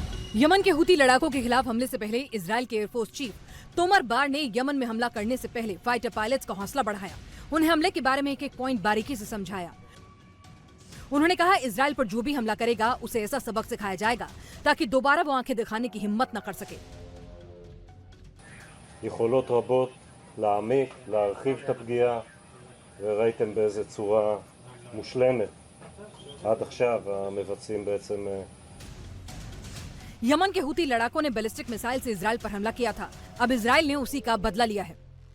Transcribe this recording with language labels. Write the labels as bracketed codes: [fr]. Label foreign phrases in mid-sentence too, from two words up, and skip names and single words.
[hi] यमन के हुती लड़ाकों के खिलाफ हमले से पहले इजराइल के [en] Air Force chief [hi] तोमर बार ने यमन में हमला करने से पहले [en] fighter pilots [hi] का हौसला बढ़ाया। उन्हें हमले के बारे में एक एक पॉइंट बारीकी से समझाया। उन्होंने कहा इजराइल पर जो भी हमला करेगा उसे ऐसा सबक सिखाया जाएगा ताकि दोबारा वो आंखें दिखाने की हिम्मत न कर सके। [he] יכולות רבות להעמיק, להרחיב את הפגיעה, וראיתם באיזה צורה מושלמת עד עכשיו המבצעים בעצם। [hi] यमन के हुती लड़ाकों ने बैलिस्टिक मिसाइल से इजराइल पर हमला किया था। अब इजराइल ने उसी का बदला लिया है।